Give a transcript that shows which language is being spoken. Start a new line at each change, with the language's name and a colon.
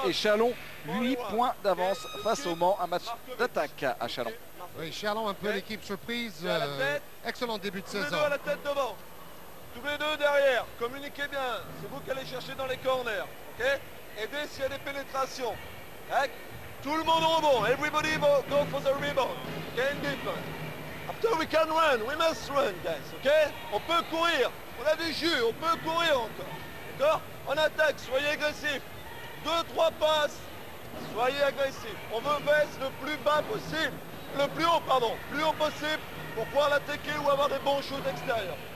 French: Et Chalon 8 points d'avance face au Mans, un match d'attaque à Chalon. Oui, Chalon un peu l'équipe surprise. Excellent début de Tous les saison. deux à la tête devant. Tous les deux derrière. Communiquez bien. C'est vous qui allez chercher dans les corners. Ok? Aidez s'il y a des pénétrations. Okay? Tout le monde au rebond.
English: Everybody go for the rebound. Okay? In defense. After we can run, we must run, guys, ok?
French: On peut courir, on a du jus, on peut courir encore, d'accord? En attaque, soyez agressifs. 2-3 passes, soyez agressifs. On veut baisse le plus bas possible, le plus haut, pardon, plus haut possible pour pouvoir l'attaquer ou avoir des bons shoots extérieurs.